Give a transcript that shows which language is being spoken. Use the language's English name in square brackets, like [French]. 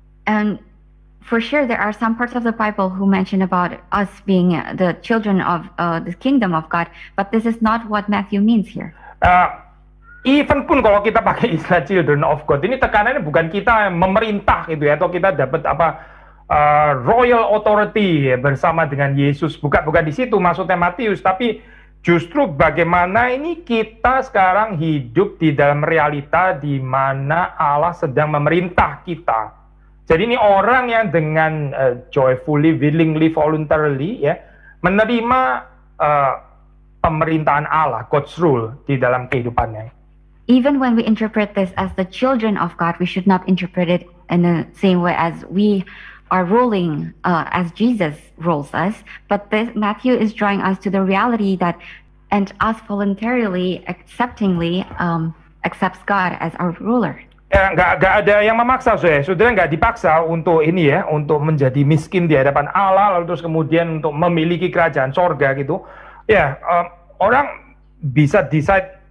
[English] And for sure there are some parts of the Bible who mention about us being the children of the kingdom of God, but this is not what Matthew means here. Even [Indonesian] pun kalau kita pakai istilah children of God, ini tekanannya bukan kita memerintah gitu ya, atau kita dapat [English] royal authority [Indonesian] ya, bersama dengan Yesus. Bukan di situ maksudnya Matius, tapi justru bagaimana ini kita sekarang hidup di dalam realita di mana Allah sedang memerintah kita. Jadi ini orang yang dengan [English] joyfully, willingly, voluntarily [Indonesian] ya menerima pemerintahan Allah, God's rule di dalam kehidupannya. [English] Even when we interpret this as the children of God, we should not interpret it in the same way as we are ruling as Jesus rules us. But Matthew is drawing us to the reality that and us voluntarily, acceptingly accepts God as our ruler. [Indonesian] Ya, nggak ada yang memaksa, saudara nggak dipaksa untuk ini ya, untuk menjadi miskin di hadapan Allah, lalu terus kemudian untuk memiliki kerajaan sorga gitu. Ya, orang bisa decide